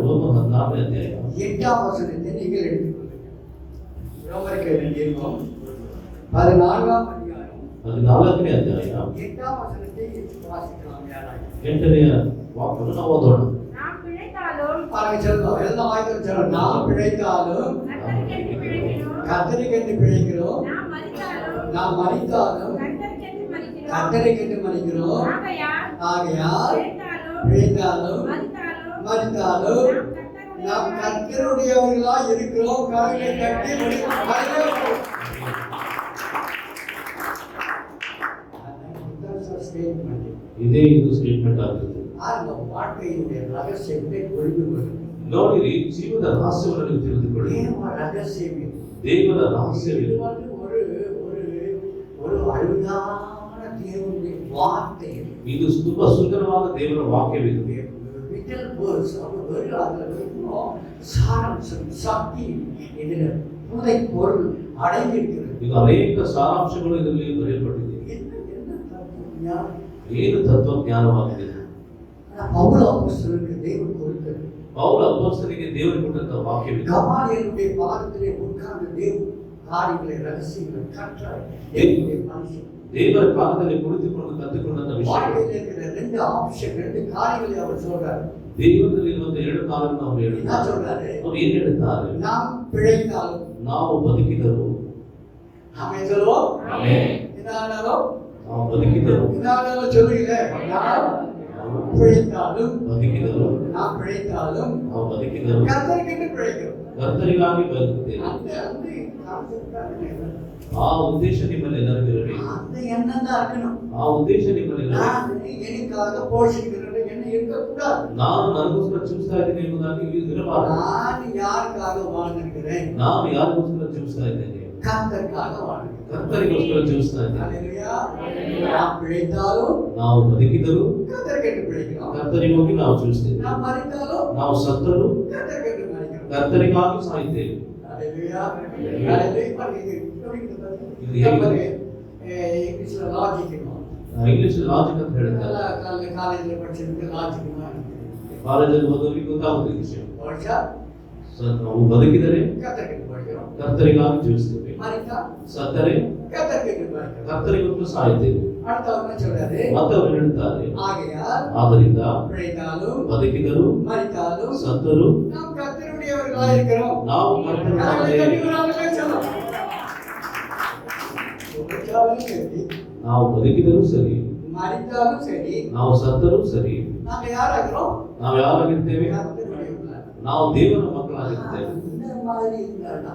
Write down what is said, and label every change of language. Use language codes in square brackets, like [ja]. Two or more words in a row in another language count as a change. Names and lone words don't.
[kn] ರೋಮರ 14ನೇ ಅಧ್ಯಾಯ [ta] 8ஆம் வசனத்தை நீங்கள் எடுத்துக்கொள்ளுங்கள். ரோமருக்கு எழுதியிருக்கோம் 14ஆம் அதிகாரம் [kn] 14ನೇ ಅಧ್ಯಾಯ [ta] 8ஆம் வசனத்தை வாசிக்கலாம் யாராய். [kn] 8ನೇ ವಾಕ್ಯವನ್ನು ನಾವು ಓದೋಣ. [ta] நாம் பிழைத்தாலும் பாருங்க சொல்லுங்க, எல்லாம் வாய்க்கு சொல்லுங்க. நாம் பிழைத்தாலும் கர்த்தருக்கென்று பிழைக்கிறோம். கர்த்தருக்கென்று பிழைக்கிறோம். நாம் மரித்தாலும் நாம் மரித்தாலும் கர்த்தருக்கென்று மரிக்கிறோம். கர்த்தருக்கென்று மரிக்கிறோம். ஆகையால் பிழைத்தாலும் பிழைத்தாலும் மரித்தாலும் மரித்தாலும் நாம் நாம் கர்த்தருடையவர்களாய் இருக்கிறோம். கரங்களை தட்டி [kn] ಇದೇ ಇದು ಸ್ಟೇಟ್ಮೆಂಟ್ ಆಗುತ್ತೆ. [ta] அந்த வாழ்க்கையினுடைய ரகசியத்தை புரிந்து கொள்ளுங்கள். [kn] ನೋಡಿರಿ, ಜೀವದ ರಹಸ್ಯವನ್ನು ನೀವು ತಿಳಿದುಕೊಳ್ಳಿ. [ta] தேவ ரகசியம் இது. [kn] ದೇವರ ರಹಸ್ಯವಿದೆ. [ta] இது வந்து ஒரு ஒரு ஒரு அழுதான தேவனுடைய வார்த்தை. [kn] ಇದು ತುಂಬಾ ಸುಂದರವಾದ ದೇವರ ವಾಕ್ಯವಿದು. [en] vital verse [ta] அவர் அதில் இருக்கும் சாராம்சம், சக்தி, இதில் புதை பொருள் அடங்கியிருக்கிறது. [kn] ಈಗ ಅನೇಕ ಸಾರಾಂಶಗಳು ಇದರಲ್ಲಿ ಬರೆಯಲ್ಪಟ್ಟಿದೆ. [ta] என்ன என்ன தத்துவஞானம்? [kn] ಏನು ತತ್ವಜ್ಞಾನವಾಗಿದೆ. [ta] பவுல் அப்போஸ்தலனுக்கு தேவன் கொடுத்தது. [kn] ಪೌಲ ಅಪೊಸ್ತಲನಿಗೆ ದೇವರು ಕೊಟ್ಟಂತ ವಾಕ್ಯವಿದೆ. [ta] கமாலியனுடைய பாதத்திலே உட்கார்ந்து தேவ காரியங்களை ரகசியங்களை கற்றார். தேவனுடைய மனுஷன் [kn] ದೇವರ ಪಾದದಲ್ಲಿ ಕುಳಿತುಕೊಂಡು ಕಲಿತುಕೊಂಡಂತ ವಿಷಯ. [ta] வாழ்க்கையில் இருக்கிற ரெண்டு ஆப்ஷன், ரெண்டு காரியங்களை அவர் சொல்றார். [kn] ದೇವರಲ್ಲಿರುವಂತ ಎರಡು ಕಾಲವನ್ನು ಅವರು [ta] என்ன [kn] ಹೇಳಿದ್ದಾರೆ. [ta] சொல்றாரு? [kn] ಅವರು ಏನ್ ಹೇಳ್ತಾರೆ? [ta] நாம் பிழைத்தாலும் [kn] ನಾವು ಬದುಕಿದರು. [ta] நாம சொல்லுவோம் [kn] ಆಮೆನ್. [ta] என்னாலும் [kn] ನಾವು ಬದುಕಿದರು. [ta] என்னாலும் சொல்லுங்களே, நாம் பிழைத்தாலும் [kn] ಬದುಕಿದರು. [ta] நாம் பிழைத்தாலும் [kn] ನಾವು ಬದುಕಿದರು. [ta] கர்த்தருக்கென்று பிழைக்கிறோம். [kn] ಕರ್ತರಿಗಾಗಿ ಬದುಕುತ್ತೇವೆ. [ta] அந்த அந்த கான்செப்ட் தான். [kn] ಆ ಉದ್ದೇಶ ನಿಮ್ಮಲ್ಲಿ ಎಲ್ಲರಿಗೂ ಇರಬೇಕು. [ta] அந்த எண்ணம் தான் இருக்கணும். [kn] ಆ ಉದ್ದೇಶ ನಿಮ್ಮಲ್ಲಿ ಇರಬೇಕು. [ta] நான் எனக்காக போஷிக்கிறேன் என்ன இருக்கக்கூடாது. [kn] ನಾನು ನನಗೋಸ್ಕರ ಜೀವಿಸ್ತಾ ಇದ್ದೀನಿ ಎಂಬುದಾಗಿ ಇರಬಾರದು. [ta] நான் யாருக்காக வாழ்ந்திருக்கிறேன்? [kn] ನಾನು ಯಾರಿಗೋಸ್ಕರ ಜೀವಿಸ್ತಾ ಇದ್ದೇನೆ? [ta] கர்த்தருக்காக வாழ்கிறேன். [kn] ಕರ್ತರಿಗೋಸ್ಕರ ಜೀವಿಸ್ತಾ ಇದ್ದೇನೆ. [ta] ஹalleluya. நாம் பிழைத்தாலும் [kn] ನಾವು ಬದುಕಿದರು. [ta] கர்த்தருக்கென்று பிழைக்கிறோம். [kn] ಕರ್ತರಿಗಾಗಿ ನಾವು ಜೀವಿಸ್ತೇವೆ. [ta] நாம் மரித்தாலும் [kn] ನಾವು ಸತ್ತರು. [ta] கர்த்தருக்கென்று மரிக்கிறோம். [kn] ಕರ್ತರಿಗಾಗಿ ಸಾಯುತ್ತೇವೆ. [ta] ஹalleluya. ஹalleluya. பாருங்க இது இது பாருங்க. இங்கிலீஷ்ல லாஜிக் [en] English logic [kn] ಅಂತ ಹೇಳ್ತಾರೆ. [ta] காலேஜ்ல படிச்சிருக்க லாஜிக் [kn] ಕಾಲೇಜಲ್ಲಿ ಓದೋರಿಗೆ ಗೊತ್ತಾಗುತ್ತೆ ಈ ವಿಷಯ. ವರ್ಷ ನಾವು ಬದುಕಿದರೆ [ta] கர்த்தருக்கென்று படிக்கிறோம். [kn] ಕರ್ತರಿಗಾಗಿ ಜೀವಿಸ್ತೇವೆ. [ta] மரித்தா [kn] ಸತ್ತರೆ [ta] கர்த்தருக்கென்று படிக்கிறோம். [kn] ಕರ್ತರಿಗೋಸ್ಕರ ಸಾಯುತ್ತೇವೆ. [ta] அடுத்தவங்க சொல்றாரு, [kn] ಮತ್ತೆ ಅವರು ಹೇಳ್ತಾರೆ, [ta] ஆகையால் [kn] ಆದ್ದರಿಂದ [ta] பிழைத்தாலும் [kn] ಬದುಕಿದರು, [ta] மரித்தாலும் [kn] ಸತ್ತರು, [ta] நாம் கர்த்தருடையவர்களாக இருக்கிறோம். [kn] ನಾವು ಕರ್ತರಿಗಾಗಿ ನಾವು ಬದುಕಿದರೂ ಸರಿ, [ta] மரித்தாலும் சரி, [kn] ನಾವು ಸತ್ತರೂ ಸರಿ, [ta] நாங்க யாராகிறோம்? [kn] ನಾವು ಯಾರಾಗಿರ್ತೇವೆ? [ta] கர்த்தருடையவர்களாக. [kn] ನಾವು ದೇವರ ಮಕ್ಕಳಾಗಿರ್ತೇವೆ. [ta] இந்த மாதிரி இருந்தா